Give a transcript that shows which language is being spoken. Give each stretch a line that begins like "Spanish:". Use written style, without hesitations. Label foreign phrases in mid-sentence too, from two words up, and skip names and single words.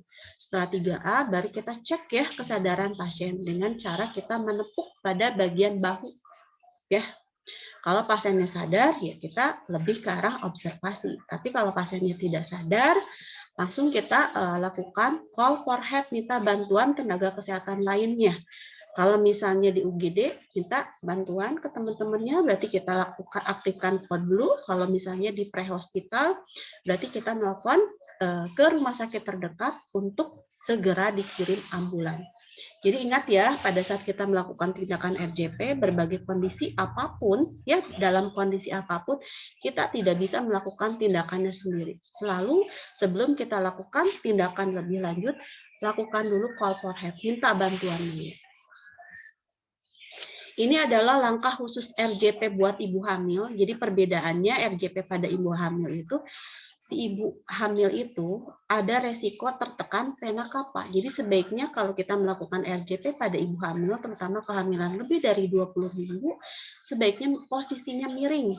Indonesian: Setelah 3A baru kita cek ya kesadaran pasien dengan cara kita menepuk pada bagian bahu. Ya. Kalau pasiennya sadar ya kita lebih ke arah observasi. Tapi kalau pasiennya tidak sadar, langsung kita lakukan
English: call for help,
Indonesian: minta bantuan tenaga kesehatan lainnya. Kalau misalnya di UGD, minta bantuan ke teman-temannya, berarti kita lakukan aktifkan code dulu. Kalau misalnya di pre-hospital, berarti kita nelpon ke rumah sakit terdekat untuk segera dikirim ambulan. Jadi ingat ya, pada saat kita melakukan tindakan RJP, berbagai kondisi apapun, ya dalam kondisi apapun, kita tidak bisa melakukan tindakannya sendiri. Selalu sebelum kita lakukan tindakan lebih lanjut, lakukan dulu
English: call for help,
Indonesian: minta bantuan dulu. Ini adalah langkah khusus RJP buat ibu hamil. Jadi perbedaannya RJP pada ibu hamil itu, si ibu hamil itu ada resiko tertekan vena cava. Jadi sebaiknya kalau kita melakukan RJP pada ibu hamil, terutama kehamilan lebih dari 20 minggu, sebaiknya posisinya miring.